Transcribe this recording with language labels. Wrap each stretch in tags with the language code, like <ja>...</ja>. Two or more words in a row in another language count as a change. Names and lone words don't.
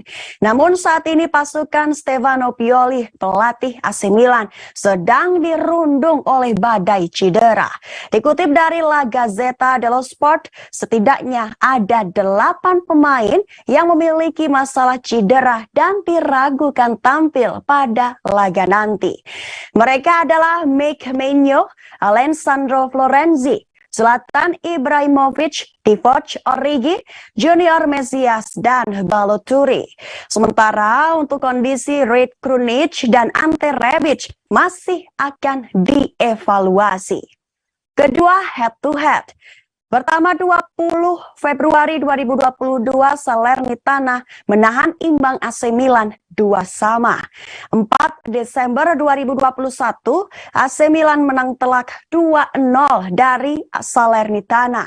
<id>Namun saat ini pasukan Stefano Pioli, pelatih AC Milan, sedang dirundung oleh badai cedera. Dikutip dari La Gazzetta dello Sport, setidaknya ada 8 pemain yang memiliki masalah cedera dan diragukan tampil pada laga nanti. Mereka adalah Mike Maignan, Alessandro Florenzi, Zlatan Ibrahimovic, Divock Origi, Junior Mesias, dan Balotelli. Sementara untuk kondisi Rade Krunic dan Ante Rebic masih akan dievaluasi. Kedua,</id> <en>head to head.</en> <id>Pertama 20 Februari 2022 Salernitana menahan imbang AC Milan 2-2. 4 Desember 2021 AC Milan menang telak 2-0 dari Salernitana.</id>